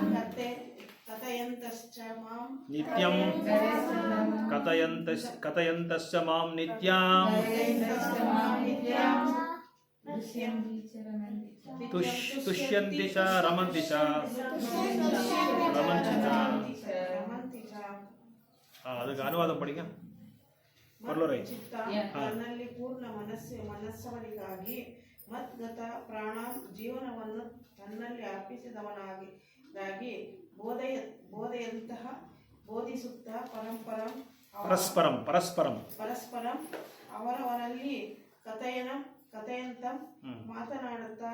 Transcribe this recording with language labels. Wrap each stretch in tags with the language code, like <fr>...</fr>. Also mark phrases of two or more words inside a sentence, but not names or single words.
<sa>कथयन्तश्च मां नित्यं कथयन्तश्च मां नित्यं तुष्यन्ति च रमन्ति च रमञ्चित</sa> <ta>அதுக்கு அனுவாதம் படிங்க பொருளுரை</ta> <kn>ತನ್ನಲ್ಲಿ ಪೂರ್ಣ ಮನಸ್ಸವನಿಗಾಗಿ ಮದ್ಗತ ಪ್ರಾಣ ಜೀವನವನ್ನು ತನ್ನಲ್ಲಿ ಅರ್ಪಿಸಿದವನಾಗಿ ಬೋಧೆಯಂತಹ ಬೋಧಿಸುತ್ತಾ ಪರಸ್ಪರಂ ಅವರವರಲ್ಲಿ ಕಥೆಯಂತಂ ಮಾತನಾಡುತ್ತಾ</kn>